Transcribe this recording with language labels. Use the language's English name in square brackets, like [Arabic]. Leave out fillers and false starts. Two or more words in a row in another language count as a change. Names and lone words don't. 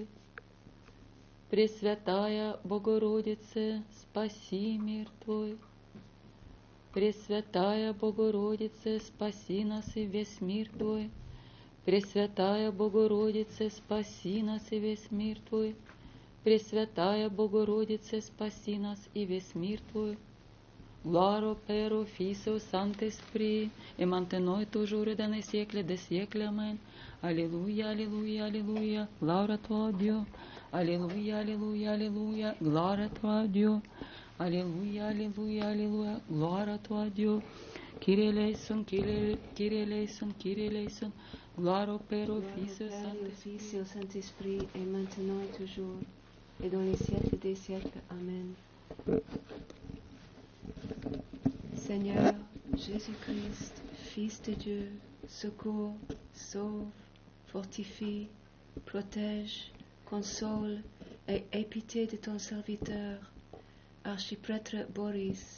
[Church Slavic] Пресвятая Богородице, спаси мир Твой. Пресвятая Богородице, спаси нас и весь мир Твой. Пресвятая Богородице, спаси нас и весь мир Твой. Пресвятая Богородице, спаси нас и весь мир Твой. [French] Gloire au Père, au Fils et au Saint-Esprit, et maintenant et toujours et dans les siècles des siècles. Amen. Alléluia, Alléluia, Alléluia. Gloire à toi, Dieu. Alléluia, Alléluia, Alléluia. Gloire à toi, Dieu. Alléluia, Alléluia, Alléluia. Gloire à toi, Dieu. [Greek] Κύριε ελέησον, Κύριε ελέησον, Κύριε ελέησον. [French] Gloire au Père, au Fils et au Fils et au Saint-Esprit, et maintenant et toujours, et dans les siècles des siècles. Amen. Seigneur Jésus-Christ, Fils de Dieu, secours, sauve, fortifie, protège, console et aie pitié de ton serviteur, archiprêtre Boris.